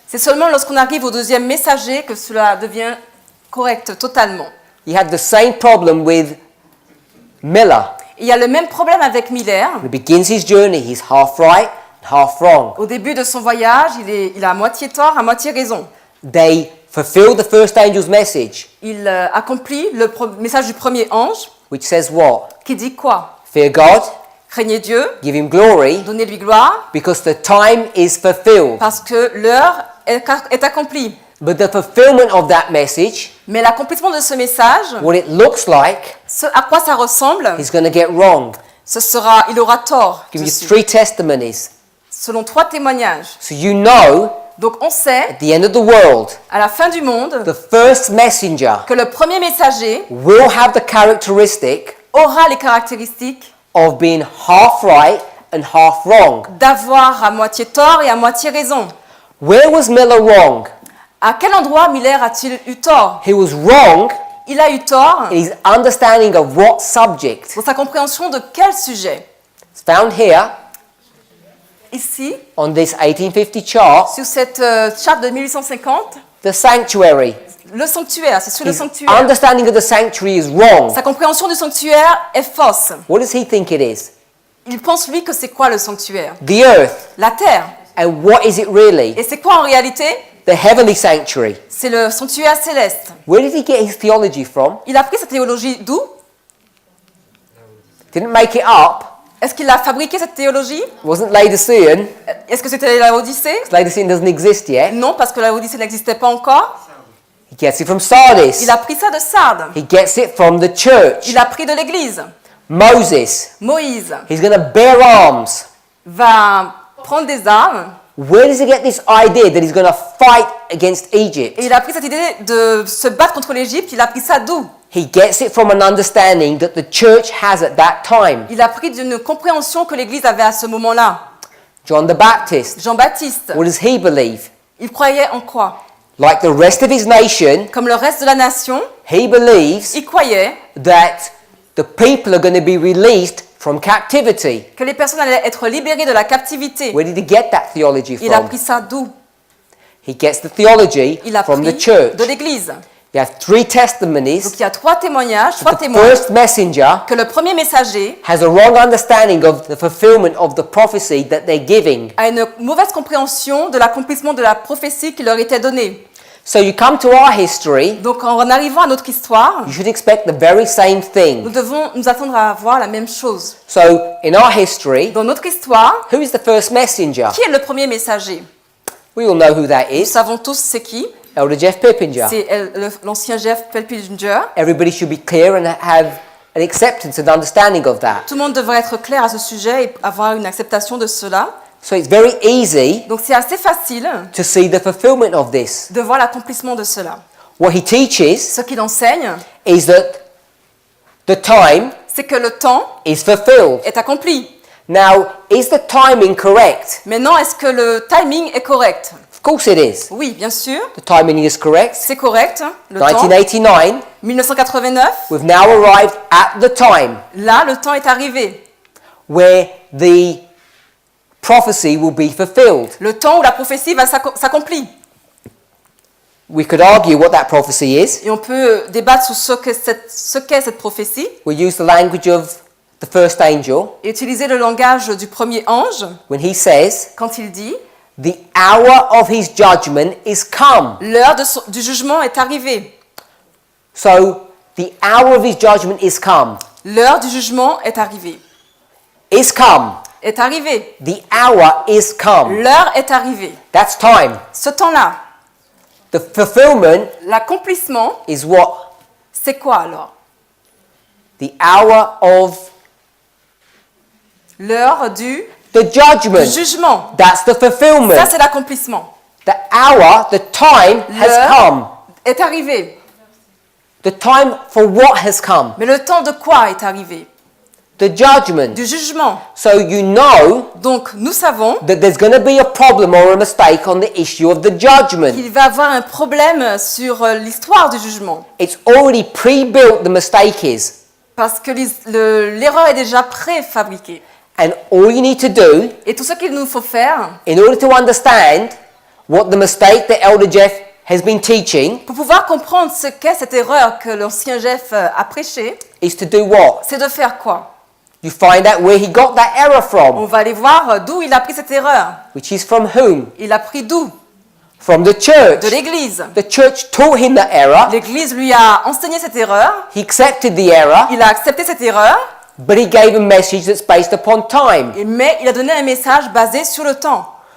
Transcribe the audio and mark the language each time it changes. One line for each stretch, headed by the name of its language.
French: C'est seulement lorsqu'on arrive au deuxième messager que cela devient correct totalement.
English: He had the same problem with Miller.
French: Il y a le même problème avec Miller.
English: When he begins his journey, he's half right and half wrong.
French: Au début de son voyage, il a à moitié tort, à moitié raison.
English: They fulfill the first angel's message,
French: Il accomplit le message du premier ange
English: which says what?
French: qui dit quoi?
English: Fear God,
French: Craignez Dieu,
English: give him glory,
French: donnez-lui gloire,
English: because the time is fulfilled.
French: parce que l'heure est accomplie.
English: But the fulfillment of that message,
French: Mais l'accomplissement de ce message,
English: what it looks like,
French: ce à quoi ça ressemble,
English: he's going to get wrong.
French: il aura tort,
English: Give you
French: dessus,
English: 3 testimonies.
French: selon 3 témoignages.
English: So you know,
French: Donc on sait,
English: at the end of the world,
French: à la fin du monde,
English: the first messenger
French: que le premier messager
English: will have the characteristic
French: aura les caractéristiques
English: of being half right and half wrong.
French: d'avoir à moitié tort et à moitié raison.
English: Where was Miller wrong?
French: À quel endroit Miller a-t-il eu tort?
English: He was wrong
French: Il a eu tort
English: in his understanding of what subject.
French: dans sa compréhension de quel sujet?
English: It's found here
French: Ici,
English: on this 1850 chart,
French: sur cette charte de 1850,
English: the sanctuary.
French: le sanctuaire, c'est sur le
English: His
French: sanctuaire.
English: understanding of the sanctuary is wrong.
French: Sa compréhension du sanctuaire est fausse.
English: What does he think it is?
French: Il pense, lui, que c'est quoi le sanctuaire?
English: The earth.
French: La terre.
English: And what is it really?
French: Et c'est quoi en réalité?
English: The heavenly sanctuary.
French: C'est le sanctuaire céleste.
English: Where did he get his theology from?
French: Il a pris sa théologie d'où?
English: Didn't make it up.
French: Est-ce qu'il a fabriqué cette théologie?
English: It wasn't Laodicean.
French: Est-ce que c'était la Odyssée?
English: Laodicean doesn't exist yet.
French: Non, parce que la Odyssée n'existait pas encore.
English: He gets it from Sardis.
French: Il a pris ça de Sardes.
English: He gets it from the church.
French: Il a pris de l'Église.
English: Moses,
French: Moïse
English: he's going to bear arms.
French: va prendre des armes.
English: Where does he get this idea that he's going to fight against Egypt?
French: Et il a pris cette idée de se battre contre l'Égypte. Il a pris ça d'où?
English: He gets it from an understanding that the church has at that time.
French: Il a pris d'une compréhension que l'Église avait à ce moment-là.
English: John the Baptist,
French: Jean-Baptiste,
English: what does he believe?
French: il croyait en quoi?
English: Like the rest of his nation,
French: Comme le reste de la nation,
English: he believes
French: il croyait
English: that the people are going to be released from captivity.
French: que les personnes allaient être libérées de la captivité.
English: Where did he get that theology
French: Il a
English: from?
French: pris ça d'où?
English: He gets the theology
French: Il a
English: from
French: pris
English: the church.
French: de l'Église.
English: You have three testimonies.
French: Donc il y a trois témoignages, trois
English: The
French: témoins,
English: first messenger
French: que le premier messager
English: has a wrong understanding of the fulfillment of the prophecy that they're giving.
French: a une mauvaise compréhension de l'accomplissement de la prophétie qui leur était donnée.
English: So you come to our history,
French: Donc en arrivant à notre histoire,
English: you should expect the very same
French: nous
English: thing.
French: devons nous attendre à voir la même chose.
English: So in our history,
French: Dans notre histoire,
English: who is the first messenger?
French: qui est le premier messager?
English: We all know who that
French: Nous
English: is.
French: savons tous c'est qui.
English: Elder Jeff Pippinger.
French: C'est l'ancien Jeff Pelpinger.
English: Everybody should be clear and have an acceptance and understanding of that.
French: Tout le monde devrait être clair à ce sujet et avoir une acceptation de cela.
English: So it's very easy
French: Donc c'est assez facile
English: to see the fulfillment of this.
French: de voir l'accomplissement de cela.
English: What he teaches
French: Ce qu'il enseigne,
English: is that the time
French: c'est que le temps
English: is fulfilled.
French: est accompli.
English: Now, is the timing correct?
French: Maintenant, est-ce que le timing est correct?
English: Of course it is.
French: Oui, bien sûr,
English: The timing is correct.
French: c'est correct. Le temps,
English: 1989,
French: 1989,
English: we've now arrived at the time
French: là, le temps est arrivé.
English: where the prophecy will be fulfilled.
French: Le temps où la prophétie va s'accomplir.
English: We could argue what that prophecy is.
French: Et on peut débattre sur ce qu'est cette prophétie
English: We use the language of the first angel
French: et utiliser le langage du premier ange
English: when he says,
French: quand il dit
English: "The hour of his judgment is come."
French: l'heure du jugement est arrivée.
English: So, the hour of his judgment is come.
French: L'heure du jugement est arrivée.
English: Is come.
French: Est arrivée.
English: The hour is come.
French: L'heure est arrivée.
English: That's time.
French: Ce temps-là,
English: The fulfillment
French: l'accomplissement,
English: is what?
French: c'est quoi alors?
English: The hour of
French: L'heure du
English: the judgment.
French: jugement.
English: That's the fulfillment.
French: Ça, c'est l'accomplissement.
English: The hour, the time has
French: L'heure
English: come.
French: est arrivée.
English: The time for what has come?
French: Mais le temps de quoi est arrivé?
English: The judgment.
French: Du jugement.
English: So you know
French: Donc, nous savons
English: that there's going to be a problem or a mistake on the issue of the judgment.
French: qu'il va y avoir un problème sur l'histoire du jugement.
English: It's already pre-built, the mistake is.
French: Parce que l'erreur est déjà préfabriquée.
English: And all you need to do,
French: Et tout ce qu'il nous faut faire,
English: in order to understand what the mistake that Elder Jeff has been teaching,
French: pour pouvoir comprendre ce qu'est cette erreur que l'ancien Jeff a prêchée,
English: is to do what?
French: c'est de faire quoi?
English: You find out where he got that error
French: On
English: from,
French: va aller voir d'où il a pris cette erreur.
English: which is from whom?
French: Il a pris d'où?
English: From the church.
French: De l'Église.
English: The church taught him that error.
French: L'Église lui a enseigné cette erreur.
English: He accepted the error,
French: Il a accepté cette erreur,
English: but he gave a message that's based upon time.
French: mais il a donné un message basé sur le temps.